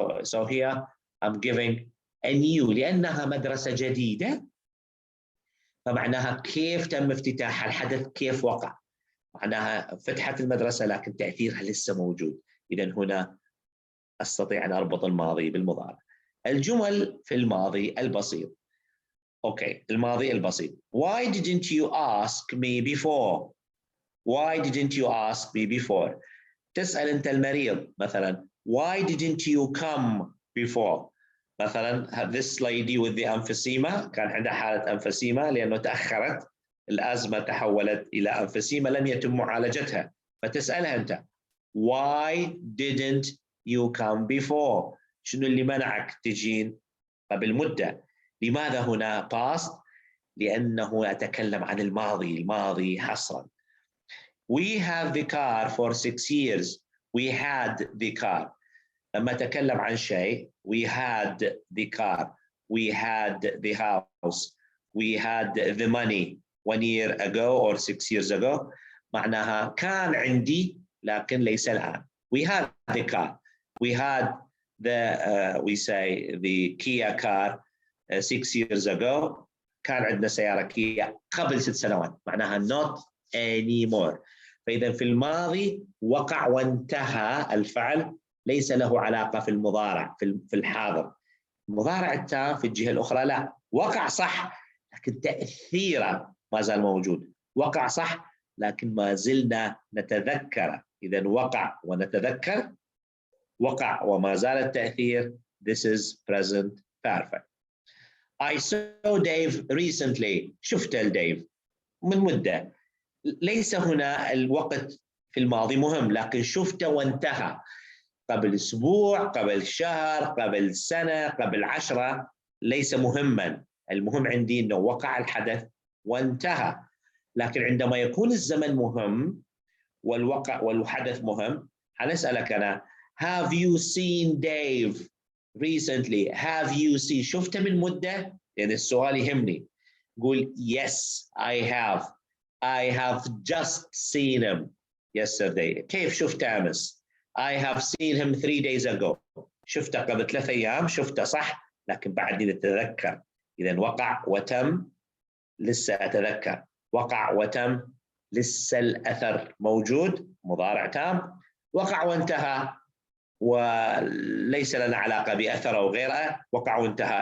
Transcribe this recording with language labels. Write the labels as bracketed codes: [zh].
[en] So here I'm giving a new [ar] لأنها مدرسة جديدة، فمعناها كيف تم افتتاحها، الحدث كيف وقع. معناها فتحت المدرسة لكن تأثيرها لسه موجود. إذن هنا أستطيع أن أربط الماضي بالمضارع. الجمل في الماضي البسيط. أوكي، الماضي البسيط. [en] Why didn't you ask me before? Why didn't you ask me before? [ar] تسأل أنت المريض مثلا [en] Why didn't you come before? [ar] مثلا [en] this lady with the emphysema [ar] كان عندها حالة emphysema لأنه تأخرت، الأزمة تحولت إلى emphysema لم يتم معالجتها، فتسألها أنت [en] Why didn't you come before? [ar] شنو اللي منعك تجين قبل مدة؟ لماذا هنا past؟ لأنه أتكلم عن الماضي حصرا. [en] We have the car for 6 years. We had the car. [ar] لما أتكلم عن شيء [en] we had the car, we had the house, we had the money 1 year ago or 6 years ago. [ar] معناها كان عندي لكن ليس الآن. [en] We had the car. We had we say the Kia car 6 years ago. [ar] كان عندنا سيارة كيا قبل 6 سنوات. معناها [en] not anymore. [ar] فإذا في الماضي وقع وانتهى الفعل، ليس له علاقة في المضارع في الحاضر. المضارع التام في الجهة الأخرى لا، وقع صح لكن تأثيره ما زال موجود. وقع صح لكن ما زلنا نتذكر. إذا وقع ونتذكر، وقع وما زال التأثير. [en] This is present perfect. I saw Dave recently. [ar] شفت الديف من مدة. ليس هنا الوقت في الماضي مهم، لكن شفته وانتهى قبل أسبوع، قبل شهر، قبل سنة، قبل 10 ليس مهما. المهم عندي أنه وقع الحدث وانتهى. لكن عندما يكون الزمن مهم والحدث مهم، هنسألك أنا [en] Have you seen Dave recently? Have you seen؟ [ar] شفته من مدة؟ يعني السؤال يهمني. [en] قول Yes, I have. I have just seen him yesterday. [ar] كيف شفته أمس؟ [en] I have seen him 3 days ago. [ar] شفته قبل 3 أيام، شفته صح لكن بعدني نتذكر. إذا وقع وتم لسه أتذكر، وقع وتم لسه الأثر موجود، مضارع تام. وقع وانتهى وليس لنا علاقة بأثر أو غيره. وقع وانتهى.